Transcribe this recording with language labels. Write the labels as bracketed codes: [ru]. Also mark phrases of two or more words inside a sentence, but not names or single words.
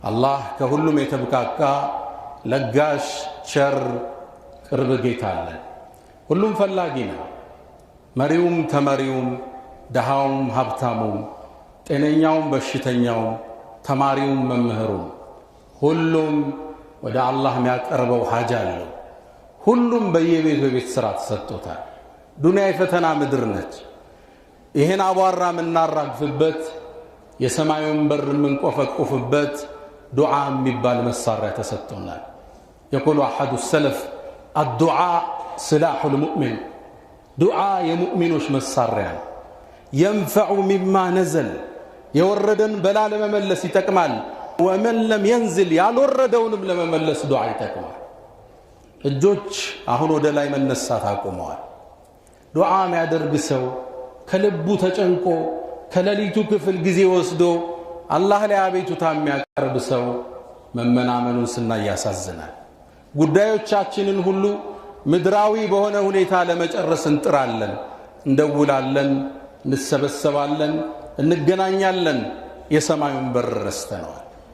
[am] አላህ ከሁሉም የተብቃቃ ለጋሽ ቸር ቅርብ ጌታ አለ። ሁሉም ፈላጊ ነው። መሪውም ተመሪውም ደሃውም ሀብታሙም ጤነኛውም በሽተኛውም ተማሪውም መምህሩም ሁሉም ወደ አላህ የሚያቀርበው ሐጃ አለው። ሁሉም በየቤት ስራ ተሰጥቶታል። ዱንያ የፈተና ምድር ነች። ይሄን አቧራ የምናራግፍበት የሰማዩን በር የምንቆፈቆፍበት ዱዓ የሚባል መሳሪያ ተሰጥቶናል። يقول [ar] أحد السلف الدعاء سلاح المؤمن دعاء [am] የሙእሚኖች መሳሪያ [ar] ينفع مما نزل [am] የወረደን በላ ለመመለስ ይጠቅማል። [ar] ومن لم ينزل [am] ያልወረደውንም ለመመለስ ዱዓ ይጠቅማል። እጆች አሁን ወደ ላይ መነሳት አቁመዋል። ዱዓ የሚያደርግ ሰው ከልቡ ተጨንቆ ከሌሊቱ ክፍል ጊዜ ወስዶ አላህ ላይ አቤቱታ የሚያቀርብ ሰው መመናመኑን ስናይ ያሳዝናል። ጉዳዮቻችንን ሁሉ ምድራዊ በሆነ ሁኔታ ለመጨረስ እንጥራለን፣ እንደውላለን፣ እንሰበሰባለን፣ እንገናኛለን። የሰማዩን በር ረስተነዋል።